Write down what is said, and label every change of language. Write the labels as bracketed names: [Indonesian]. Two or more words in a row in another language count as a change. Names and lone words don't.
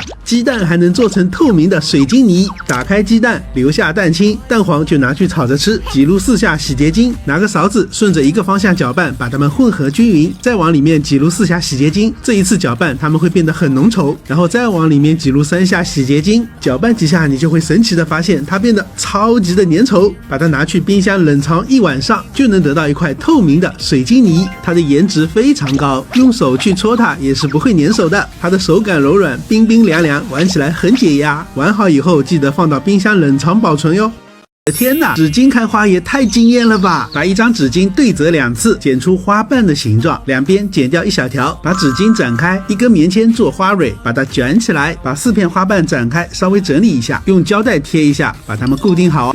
[Chinese] 雞蛋還能做成透明的水晶泥。打開雞蛋，留下蛋清，蛋黃就拿去炒着吃。擠入4下洗潔精，拿個勺子順着一個方向攪拌，把它們混合均勻，再往裡面擠入4下洗潔精。這一次攪拌，它們會變得很濃稠。然後再往裡面擠入3下洗潔精，攪拌幾下，你就會神奇的發現它變得超級的粘稠。把它拿去冰箱冷藏1晚上，就能得到一塊透明的水晶泥。它的顏值非常高，用手去搓它也是不會粘手的。它的手感柔軟，冰冰涼涼，玩起來很解壓。玩好以後記得放到冰箱冷藏保存喲。天哪，紙巾開花也太驚豔了吧！把一張紙巾對折2次，剪出花瓣的形狀，兩邊剪掉1小條，把紙巾展開，一根棉籤做花蕊，把它捲起來，把4片花瓣展開，稍微整理一下，用膠帶貼一下，把它們固定好。